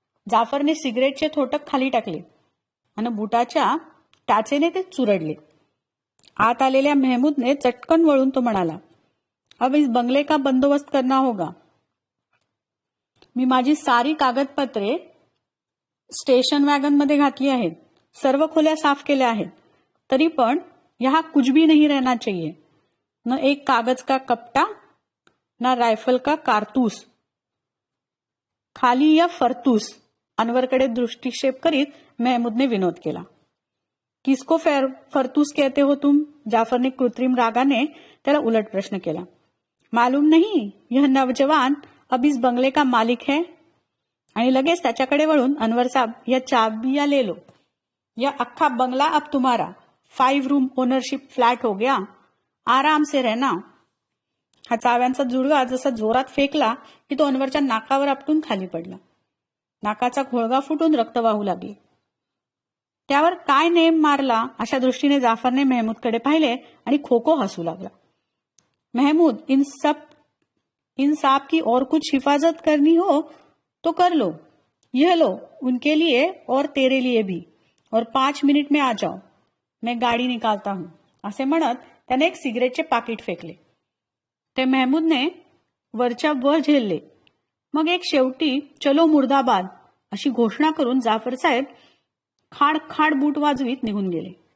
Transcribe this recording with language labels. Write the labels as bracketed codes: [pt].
[mr] जाफरने सिगरेटचे थोटक खाली टाकले आणि बुटाच्या टाचेने ते चुरडले. आत आलेल्या महमूदने चटकन वळून तो म्हणाला, [hi] अब इस बंगले का बंदोबस्त करना होगा. [mr] मी माझी सारी कागदपत्रे स्टेशन वॅगन मध्ये घातली आहेत. सर्व खोल्या साफ केल्या आहेत. तरी पण [hi] यहाँ कुछ भी नहीं रहना चाहिए. न एक कागज का कपटा, ना रायफल का कारतूस, खाली या फरतूस. [mr] अनवरकडे दृष्टिक्षेप करीत महमूदने विनोद केला. [hi] किसको फरतूस कहते हो तुम? [mr] जाफरने कृत्रिम रागाने त्याला उलट प्रश्न केला. [hi] मालूम नहीं, यह नौजवान अब इस बंगले का मालिक है. [mr] आणि लगेच त्याच्याकडे वळून [hi] अनवर साहब, या चाबिया ले लो. यह अख्खा बंगला अब तुम्हारा. 5 रूम ओनरशिप फ्लॅट हो गया. आराम से रहना. [mr] हा चाव्यांचा जुडगा जसा जोरात फेकला की तो अनवरच्या नाकावर आपटून खाली पडला. नाकाचा घोळगा फुटून रक्त वाहू लागले. त्यावर काय नेम मारला अशा दृष्टीने जाफरने महमूदकडे पाहिले आणि खो खो हसू लागला. [hi] महमूद, इन साहब की और कुछ हिफाजत करनी हो तो कर लो. यह लो, उनके लिए और तेरे लिए भी. और 5 मिनिट में आ जाओ. मैं गाडी निकालता हूं. [mr] असे म्हणत त्याने एक सिगरेटचे पाकिट फेकले. ते मेहमूदने वरच्या वर झेलले. मग एक शेवटी चलो मुर्दाबाद अशी घोषणा करून जाफर साहेब खाड खाड बूट वाजवीत निघून गेले.